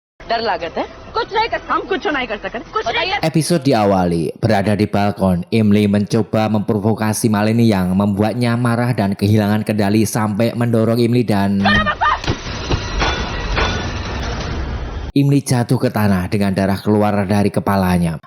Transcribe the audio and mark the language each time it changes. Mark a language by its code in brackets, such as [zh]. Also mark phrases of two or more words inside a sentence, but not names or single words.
[hi] डर लागत है कुछ नहीं कर हम कुछ नहीं कर सकते कुछ नहीं [id] Episode diawali berada di balkon. Emily mencoba memprovokasi Malini yang membuatnya marah dan kehilangan kendali sampai mendorong Emily dan Emily jatuh ke tanah dengan darah keluar dari kepalanya.